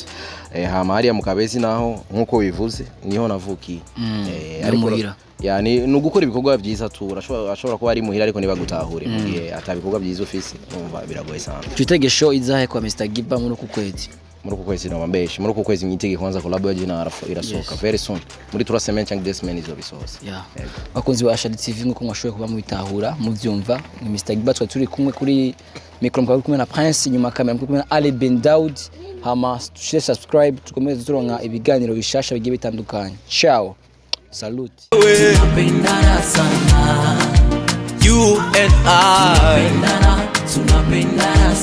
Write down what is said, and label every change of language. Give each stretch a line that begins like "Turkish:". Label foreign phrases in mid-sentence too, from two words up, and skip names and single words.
Rundi: Hama hariya mu Kabezi naho nkuko bivuze niho navukiye. Ariko yani nugukora ibikorwa byiza tu ashobora kuba ari muhira ariko nibagutahure mu gihe atabikorwa byiza ufise, umva biragoye sana. Twitege show izahe kwa Mr Giba muri kukwezi? Muri kukwezi no mbeshi, muri kukwezi myitege kwanza collabo ya na R-flow irasohoka
English: very soon.
Rundi: Muri 3 semaines cyangwa 2 semaines izo bisohoza. Bakunzi ba Ashali TV nkuko mwashoboye kuba mubitahura muvyumva, ni Mr Giba turi kumwe kuri micro kumwe na Prince, nyuma kamera kumwe na Ali Ben Daud. Hama
English: share, subscribe,
Rundi: tukomeze turonka ibiganiro bishasha bigiye bitandukanye. Ciao. Salute.
Swahili: Tunapendana sana.
English: You and I.
Swahili: Tunapendana.